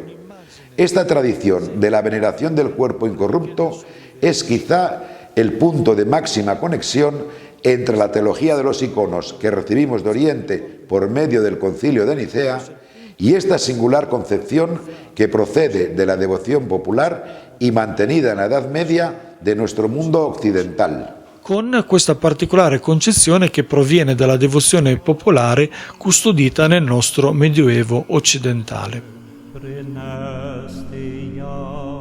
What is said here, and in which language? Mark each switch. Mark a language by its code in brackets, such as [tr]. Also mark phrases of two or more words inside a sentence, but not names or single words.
[es] Esta tradición de la veneración del cuerpo incorrupto es quizá el punto de máxima conexión entre la teología de los iconos que recibimos de Oriente por medio del Concilio de Nicea y esta singular concepción que procede de la devoción popular y mantenida en la Edad Media de nuestro mundo occidental. [it] con questa particolare concezione che proviene dalla devozione popolare custodita nel nostro Medioevo occidentale.